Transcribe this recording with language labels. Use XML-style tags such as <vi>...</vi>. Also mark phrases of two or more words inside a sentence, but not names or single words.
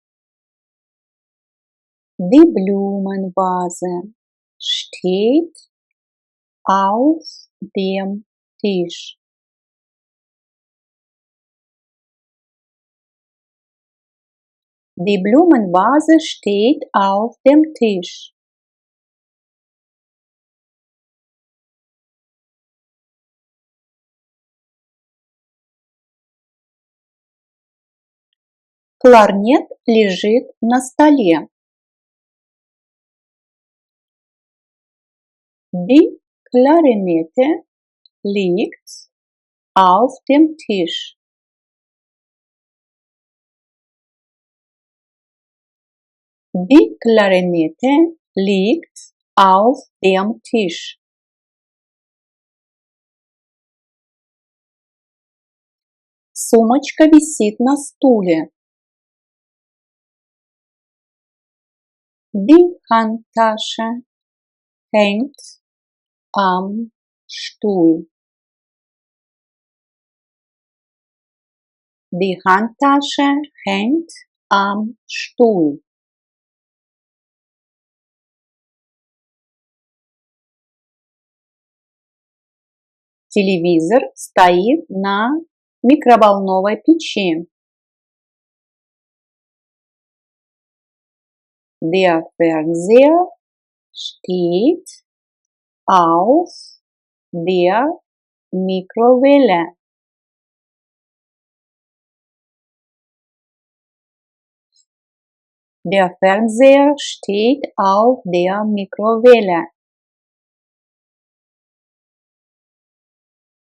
<de>Die Blumenvase steht auf dem Tisch. Die Blumenvase steht auf dem Tisch.</de> <ru>Кларнет лежит на столе.</ru> <de>Die Klarinette liegt auf dem Tisch. Die Klarinette liegt auf dem Tisch.</de> <ru>Сумочка висит на стуле.</ru> <de>Die Handtasche hängt am Stuhl. Die Handtasche hängt am Stuhl.</de> <ru>Телевизор стоит на микроволновой печи.</ru> <de>Der Fernseher steht auf der Mikrowelle. Der Fernseher steht auf der Mikrowelle.</de>